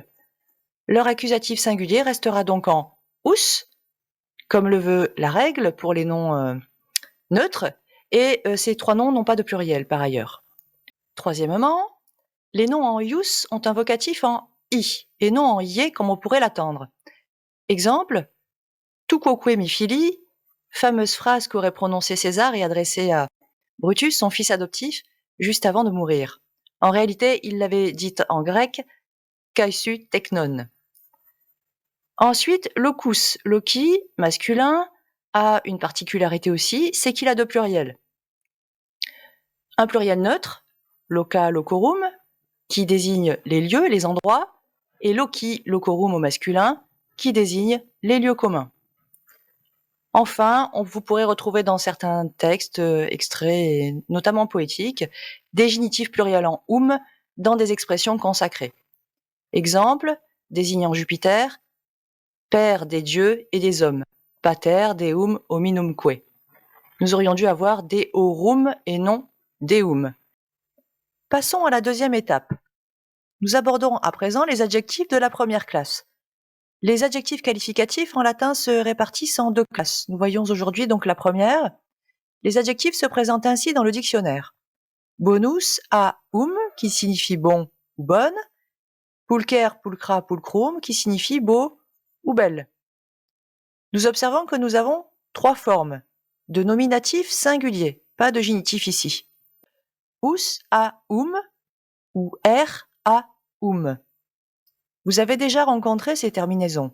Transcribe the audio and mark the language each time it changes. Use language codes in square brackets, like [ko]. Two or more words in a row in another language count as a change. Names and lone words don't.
[fr] Leur accusatif singulier restera donc en ous, comme le veut la règle pour les noms neutres, et ces trois noms n'ont pas de pluriel par ailleurs. Troisièmement, les noms en ius ont un vocatif en i, et non en ie comme on pourrait l'attendre. Exemple, [la] tu quoque mi fili, [fr] fameuse phrase qu'aurait prononcée César et adressée à Brutus, son fils adoptif, juste avant de mourir. En réalité, il l'avait dite en grec [el] καὶ σὺ τέκνον. [fr] Ensuite, [la] locus, loci, [fr] masculin, a une particularité aussi, c'est qu'il a deux pluriels. Un pluriel neutre, [la] loca, locorum, [fr] qui désigne les lieux, les endroits, et [la] loci, locorum [fr] au masculin, qui désigne les lieux communs. Enfin, vous pourrez retrouver dans certains textes, extraits, et notamment poétiques, des génitifs pluriels en dans des expressions consacrées. Exemple, désignant Jupiter, père des dieux et des hommes, [la] pater deum hominumque. [fr] Nous aurions dû avoir deorum et non deum. Passons à la deuxième étape. Nous abordons à présent les adjectifs de la première classe. Les adjectifs qualificatifs en latin se répartissent en deux classes. Nous voyons aujourd'hui donc la première. Les adjectifs se présentent ainsi dans le dictionnaire. Bonus a qui signifie bon ou bonne. [la] Pulcher, pulcra, pulcrum [fr] qui signifie beau ou belle. Nous observons que nous avons trois formes. de nominatif singulier, pas de génitif ici. Ous a ou er a Vous avez déjà rencontré ces terminaisons.